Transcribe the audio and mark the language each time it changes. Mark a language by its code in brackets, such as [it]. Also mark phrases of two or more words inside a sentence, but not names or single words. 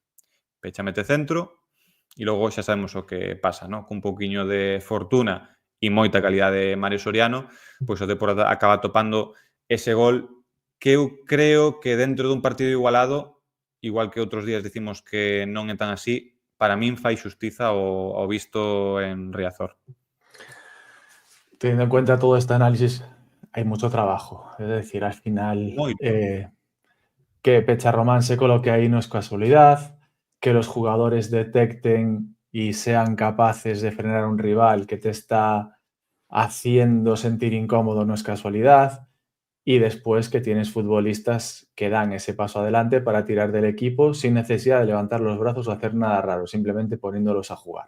[gl] Pecha mete centro e logo xa sabemos o que pasa, ¿no? Cun poquinho de fortuna e moita calidade de Mario Soriano, pois o Depor acaba topando ese gol que eu creo que dentro dun partido igualado, igual que outros días dicimos que non é tan así, para min fai xustiza ao visto en Riazor. [es] Teniendo en cuenta todo este análisis, hay mucho trabajo. Es decir, al final, Moito. que Pecharromán se coloque ahí no es casualidad, que los jugadores detecten y sean capaces de frenar a un rival que te está haciendo sentir incómodo no es casualidad, y después que tienes futbolistas que dan ese paso adelante para tirar del equipo sin necesidad de levantar los brazos o hacer nada raro, simplemente poniéndolos a jugar.